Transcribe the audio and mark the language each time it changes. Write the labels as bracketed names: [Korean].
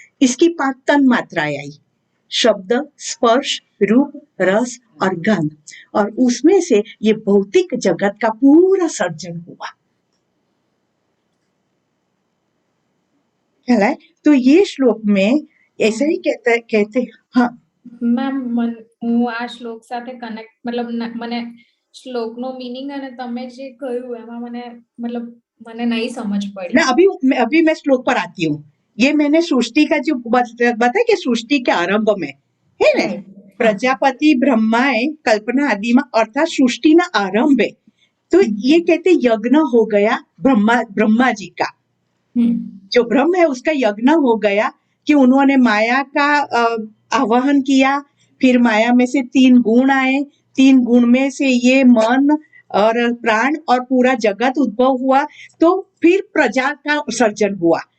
[Hindi] इसकी 5 तन मात्राएं आई, शब्द, स्पर्श, रूप, रस और गंध, और उसमें से ये भौतिक जगत का पूरा सर्जन हुआ। ख्याल है? तो ये श्लोक में ऐसा ही कहते हाँ [Gujarati] મેમ હું આ શ્લોક સાથે કનેક્ટ મતલબ મને શ્લોકનો મીનિંગ અને તમે જે કહ્યું એમાં મને મતલબ મને નહીં સમજ પડી. [Hindi] अभी मैं श्लोक पर आती हूँ। ये मैंने सृष्टि का जो बताया कि सृष्टि के आरंभ में है ना, प्रजापति ब्रह्माए कल्पना आदि में, अर्थात सृष्टि ना आरंभे, तो ये कहते यज्ञ हो गया ब्रह्मा जी का, जो ब्रह्म है उसका यज्ञ हो गया कि उन्होंने माया का आवाहन किया, फिर माया में से 3 गुण आए, 3 गुण में से ये मन और प्राण और पूरा जगत उद्भव हुआ, तो फिर प्रजा का सर्जन हुआ।